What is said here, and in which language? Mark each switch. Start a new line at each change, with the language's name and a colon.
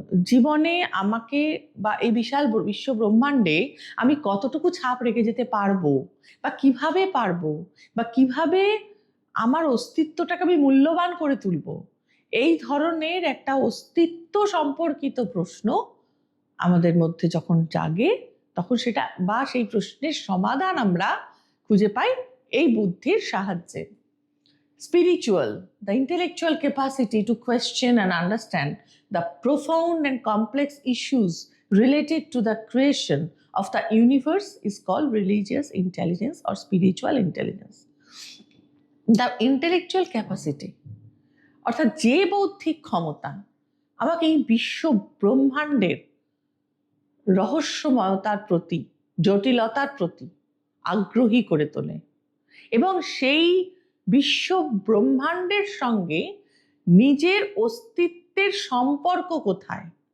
Bangla: জীবনে আমাকে বা এই বিশাল বিশ্ব ব্রহ্মাণ্ডে আমি কতটুকু ছাপ রেখে যেতে পারবো, বা কিভাবে আমার অস্তিত্বটাকে আমি মূল্যবান করে তুলবো। এই ধরনের একটা অস্তিত্ব সম্পর্কিত প্রশ্ন আমাদের মধ্যে যখন জাগে, তখন সেটা বা সেই প্রশ্নের সমাধান আমরা খুঁজে পাই এই বুদ্ধির সাহায্যে।
English: Spiritual, the intellectual capacity to question and understand the profound and complex issues related to the creation of the universe is called religious intelligence or spiritual intelligence. The intellectual capacity,
Bangla: অর্থাৎ যে বৌদ্ধিক ক্ষমতা আমাকে এই বিশ্ব ব্রহ্মাণ্ডের রহস্যময়তার প্রতি, জটিলতার প্রতি আগ্রহী করে তোলে, এবং সেই বিশ্ব ব্রহ্মাণ্ডের সঙ্গে নিজের অস্তিত্বের সম্পর্ক কোথায়,